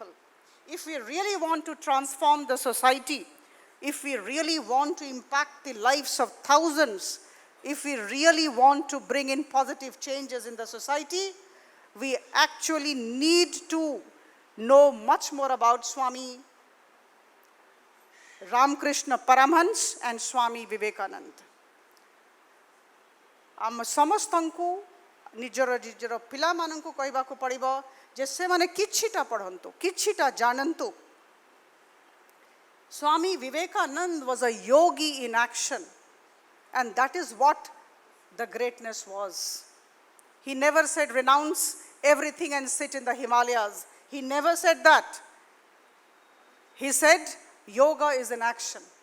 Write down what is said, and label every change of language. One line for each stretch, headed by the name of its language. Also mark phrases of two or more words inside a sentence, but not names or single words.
English: If we really want to transform the society, if we really want to impact the lives of thousands, if we really want to bring in positive changes in the society, we actually need to know much more about Swami Ramakrishna Paramhans and Swami Vivekananda.
Odia: ଆମ ସମସ୍ତଙ୍କୁ ନିଜର ନିଜର ପିଲାମାନଙ୍କୁ କହିବାକୁ ପଡ଼ିବ ଯେ ସେମାନେ କିଛିଟା ପଢ଼ନ୍ତୁ, କିଛିଟା ଜାଣନ୍ତୁ.
English: Swami Vivekananda was a yogi in action, and that is what the greatness was. He never said renounce everything and sit in the Himalayas. He never said that. He said yoga is an action.